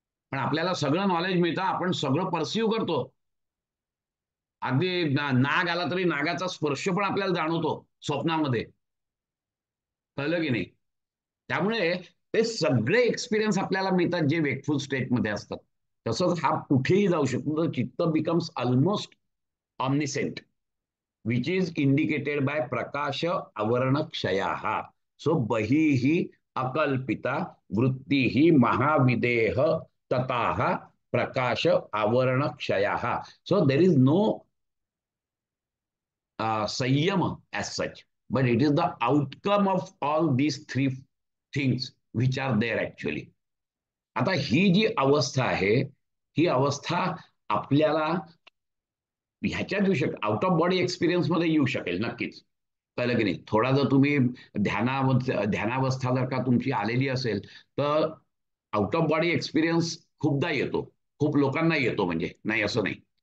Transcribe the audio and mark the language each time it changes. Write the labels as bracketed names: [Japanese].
[Marathi] पण आपल्याला सगळं नॉलेज मिळतं, आपण सगळं परसिव्ह करतो. अगदी नाग आला तरी नागाचा स्पर्श पण आपल्याला जाणवतो स्वप्नामध्ये. कळलं की नाही? त्यामुळे ते सगळे एक्सपिरियन्स आपल्याला मिळतात जे वेकफुल स्टेटमध्ये असतात. तसंच हा कुठेही जाऊ शकतो. [English] तर चित्त becomes almost omniscient, which is indicated by [Sanskrit] prakasha avarana kshayaha. So bahihi akalpita vrittihi mahavideha tataha prakasha avarana kshayaha. [English] So there is no sanyama as such, but it is the outcome of all these three things which are there actually. [Marathi] आता ही जी अवस्था आहे ही अवस्था आपल्याला ह्याच्यात येऊ शकेल, out of body experience मध्ये येऊ शकेल नक्कीच. कळलं की नाही? थोडा जर तुम्ही ध्यानावस्था जर का तुमची आलेली असेल तर आउट ऑफ बॉडी एक्सपिरियन्स खूपदा येतो, खूप लोकांना येतो, म्हणजे नाही असं नाही.